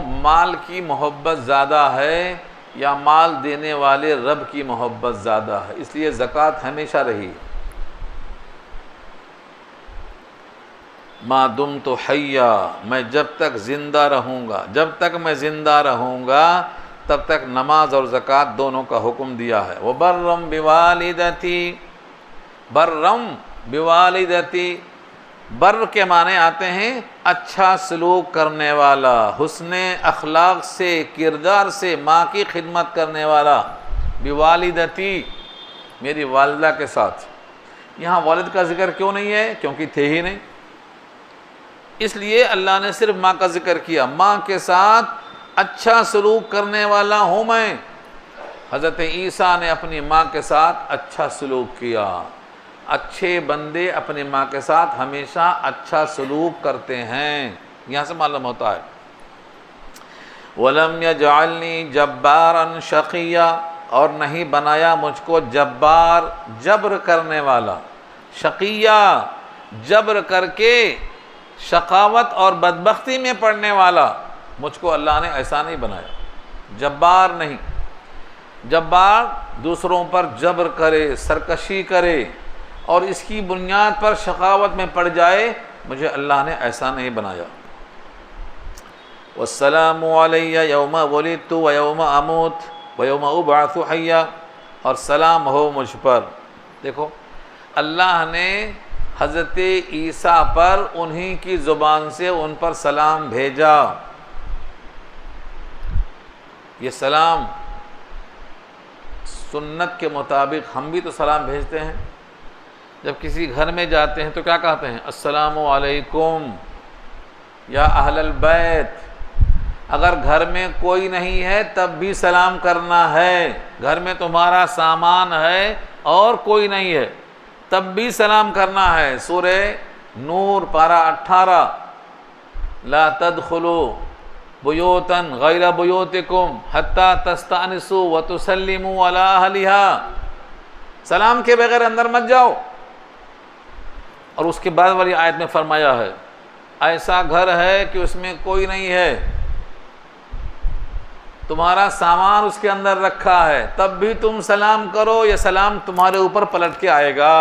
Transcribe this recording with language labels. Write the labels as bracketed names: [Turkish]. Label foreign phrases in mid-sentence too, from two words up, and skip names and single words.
[Urdu] مال کی محبت زیادہ ہے یا مال دینے والے رب کی محبت زیادہ ہے، اس لیے زکوٰۃ ہمیشہ رہی ہے. [Arabic] ما دمت حیا، [Urdu] میں جب تک زندہ رہوں گا، جب تک میں زندہ رہوں گا تب تک نماز اور زکوٰۃ دونوں کا حکم دیا ہے. [Arabic] وبرم بوالدتی، برم بوالدتی، [Urdu] بر کے معنی آتے ہیں اچھا سلوک کرنے والا، حسن اخلاق سے، کردار سے ماں کی خدمت کرنے والا. بوالدتی، میری والدہ کے ساتھ. یہاں والد کا ذکر کیوں نہیں ہے؟ کیونکہ تھے ہی نہیں، اس لیے اللہ نے صرف ماں کا ذکر کیا. ماں کے ساتھ اچھا سلوک کرنے والا ہوں میں. حضرت عیسیٰ نے اپنی ماں کے ساتھ اچھا سلوک کیا. اچھے بندے اپنی ماں کے ساتھ ہمیشہ اچھا سلوک کرتے ہیں، یہاں سے معلوم ہوتا ہے. [Arabic] وَلَمْ يَجْعَلْنِي جَبَّارًا شَقِيًّا، [Urdu] اور نہیں بنایا مجھ کو جبار، جبر کرنے والا. شقیہ، جبر کر کے شقاوت اور بدبختی میں پڑنے والا. مجھ کو اللہ نے ایسا نہیں بنایا، جبار نہیں. جبار دوسروں پر جبر کرے، سرکشی کرے اور اس کی بنیاد پر شقاوت میں پڑ جائے، مجھے اللہ نے ایسا نہیں بنایا. [Arabic] والسلام علی یوم ولدت ویوم اموت ویوم ابعث حیا، [Urdu] اور سلام ہو مجھ پر. دیکھو اللہ نے حضرت عیسیٰ پر انہی کی زبان سے ان پر سلام بھیجا. یہ سلام سنت کے مطابق ہم بھی تو سلام بھیجتے ہیں. جب کسی گھر میں جاتے ہیں تو کیا کہتے ہیں؟ [Arabic] السلام علیکم یا اہل البیت. [Urdu] اگر گھر میں کوئی نہیں ہے تب بھی سلام کرنا ہے. گھر میں تمہارا سامان ہے اور کوئی نہیں ہے تب بھی سلام کرنا ہے. سورہ نور پارہ 18، [Arabic] لا تدخلوا بیوتا غیر بیوتکم حتی تستأنسوا وتسلموا علی اہلہا. [Urdu] سلام کے بغیر اندر مت جاؤ. اور اس کے بعد والی آیت میں فرمایا ہے ایسا گھر ہے کہ اس میں کوئی نہیں ہے، تمہارا سامان اس کے اندر رکھا ہے، تب بھی تم سلام کرو، یہ سلام تمہارے اوپر پلٹ کے آئے گا.